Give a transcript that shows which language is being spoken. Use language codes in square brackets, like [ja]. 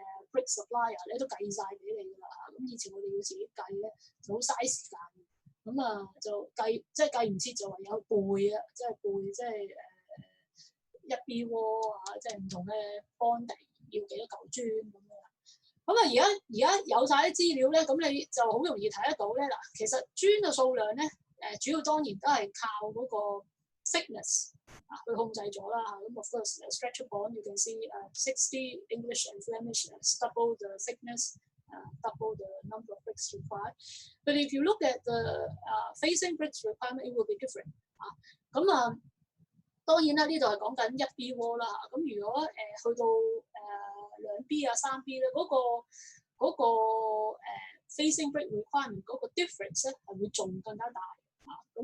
[yue] brick supplier 咧都計晒俾你㗎啦嚇。咁以前我哋要自己計咧就好嘥時間嘅，咁就即係計唔切就唯有背啊，即係背即係一 B 窩啊，即係唔同嘅邦地要幾多嚿磚咁樣。咁而家有晒啲資料咧，咁你就好容易睇得到咧。嗱，其實磚嘅數量咧，主要當然都係靠嗰個 thickness 啊去控制咗啦嚇。 [en] 咁 of course stretcher bond you can see 60 English and Flemish double the thickness, double the number of bricks required. But if you look at the facing bricks requirement, it will be different 啊。 [yue] 咁當然啦，呢度係講緊一 B 窩啦嚇。咁如果去到2 B 啊3 B 咧，嗰個facing brick requirement 嗰個 difference 咧係會仲更加大嚇。